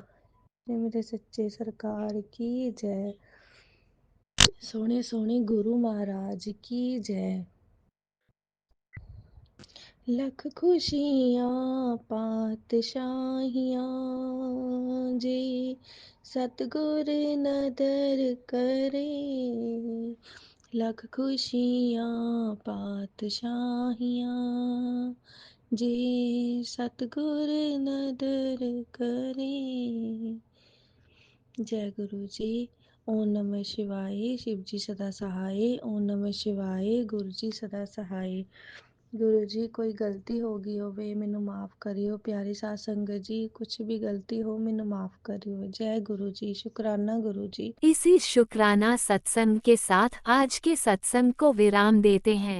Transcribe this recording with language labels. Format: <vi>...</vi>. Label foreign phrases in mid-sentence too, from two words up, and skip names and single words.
<pa>ਮੇਰੇ ਸੱਚੇ ਸਰਕਾਰ ਕੀ ਜੈ। ਸੋਹਣੇ ਸੋਹਣੇ ਗੁਰੂ ਮਹਾਰਾਜ ਕੀ ਜੈ। ਲੱਖ ਖੁਸ਼ੀਆਂ ਪਾਤਸ਼ਾਹੀਆਂ ਜੇ ਸਤਿਗੁਰ ਨਦਰਿ ਕਰੇ, ਲਖ ਖੁਸ਼ੀਆਂ ਪਾਤਸ਼ਾਹੀਆਂ, ਜੇ ਸਤਿਗੁਰ ਨਦਰਿ ਕਰੇ।</pa> <hi>जय गुरु जी। ओम नमः शिवाय। शिव जी सदा सहाय। ओम नमः शिवाय। गुरु जी सदा सहाय।</hi> <pa>ਗੁਰੂ ਜੀ ਕੋਈ ਗਲਤੀ ਹੋ ਗਈ ਹੋਵੇ ਮੈਨੂੰ ਮਾਫ਼ ਕਰਿਓ। ਪਿਆਰੀ ਸਾਧ ਸੰਗਤ ਜੀ ਕੁਛ ਭੀ ਗਲਤੀ ਹੋ ਮੈਨੂੰ ਮਾਫ਼ ਕਰਿਓ।</pa> <hi>जय गुरु जी। शुक्राना गुरु जी। इसी शुक्राना सत्संग के साथ आज के सत्संग को विराम देते हैं।</hi>